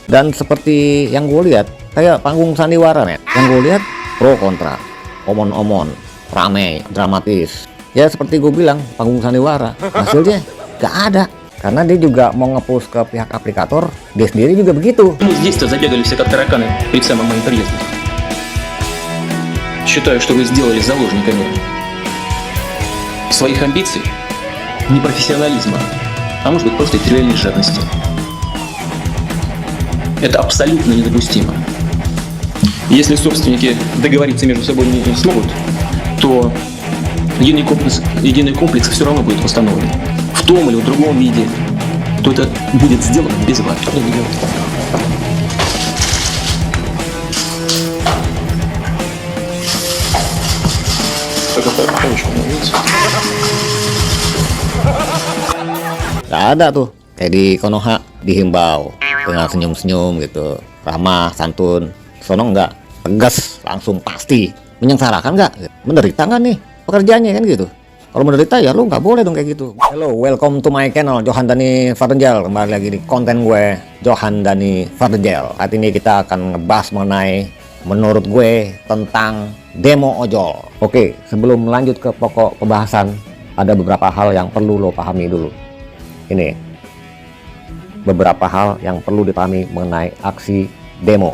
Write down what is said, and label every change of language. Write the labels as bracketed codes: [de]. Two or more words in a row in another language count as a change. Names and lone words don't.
[id] Dan seperti yang gue lihat, kayak panggung sandiwara nih, yang gue lihat pro kontra, omon-omon, ramai, dramatis. Ya seperti gue bilang, panggung sandiwara, hasilnya nggak ada. Karena dia juga mau nge-push ke pihak aplikator, dia sendiri juga begitu. [ru] Здесь-то забегали все как тараканы перед самым моим приездом. Считаю, что вы сделали заложниками своих амбиций, непрофессионализма, а может быть просто территориальной жадности. Это абсолютно недопустимо. Если собственники договориться между собой не смогут, то единый комплекс все равно будет восстановлен. В том или в другом виде, то это будет сделано без вас. [id] Gak ada tuh, kayak di Konoha dihimbau dengan senyum-senyum gitu, ramah, santun. Sono enggak, tegas, langsung pasti. Menyengsarakan nggak? Menderita nggak nih pekerjaannya kan gitu? Kalau menderita ya lu nggak boleh dong kayak gitu. [en] Hello, welcome to my channel Johan Dhani Fardengel. [id] Kembali lagi di konten gue Johan Dhani Fardengel. Saat ini kita akan ngebahas mengenai menurut gue tentang demo ojol. Oke, sebelum lanjut ke pokok pembahasan, ada beberapa hal yang perlu lo pahami dulu. Ini beberapa hal yang perlu dipahami mengenai aksi demo.